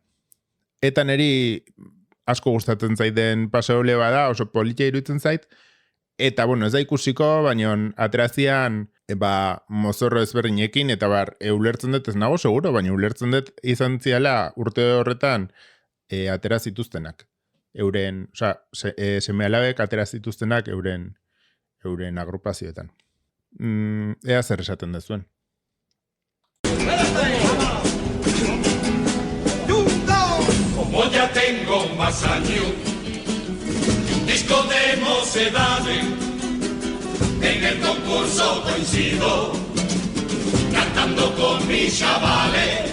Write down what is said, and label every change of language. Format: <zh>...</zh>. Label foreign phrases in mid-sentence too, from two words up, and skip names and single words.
<eu>Eta niri asko gustatzen zaiten pasodoble bada, oso politia iruditzen zait, eta, bueno, ez da ikusiko, baina aterazian mozorro ezberdinekin, eta ulertzen dut ez nago seguro, baina ulertzen dut izan ziala urte horretan atera zituztenak. Euren, seme-alabek atera zituztenak euren agrupazioetan. Ea zer esaten dezuen.</eu> <es>Como ya tengo más años, disco de mocedades, en el concurso coincido, cantando con mis chavales.</es>